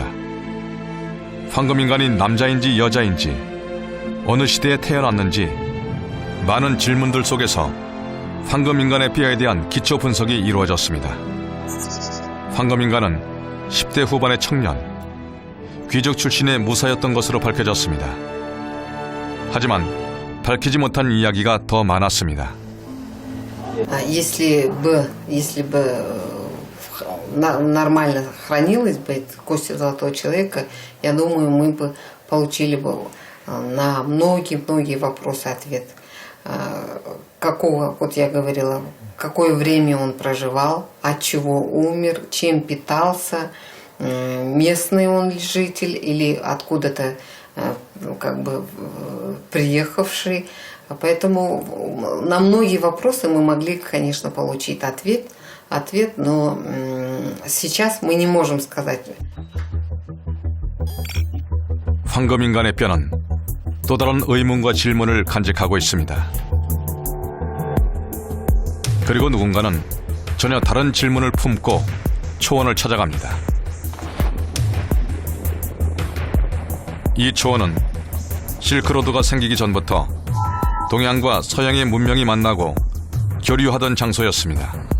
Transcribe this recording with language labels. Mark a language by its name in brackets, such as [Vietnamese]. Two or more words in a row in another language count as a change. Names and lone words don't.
[Korean] 황금 인간이 남자인지 여자인지, 어느 시대에 태어났는지 많은 질문들 속에서 황금인간의 뼈에 대한 기초 분석이 이루어졌습니다. 황금인간은 10대 후반의 청년, 귀족 출신의 무사였던 것으로 밝혀졌습니다. 하지만 밝히지 못한 이야기가 더 많았습니다. [Russian] Если бы нормально хранилась бы кость золотого человека, я думаю, мы бы получили бы на многие вопросы ответ. Какого, вот я говорила, какое время он проживал, от чего умер, чем питался, местный он ли житель или откуда-то как бы приехавший. Поэтому на многие вопросы мы могли, конечно, получить ответ, но сейчас мы не можем сказать. [Korean] 황금인간의 뼈는 또 다른 의문과 질문을 간직하고 있습니다. 그리고 누군가는 전혀 다른 질문을 품고 초원을 찾아갑니다. 이 초원은 실크로드가 생기기 전부터 동양과 서양의 문명이 만나고 교류하던 장소였습니다.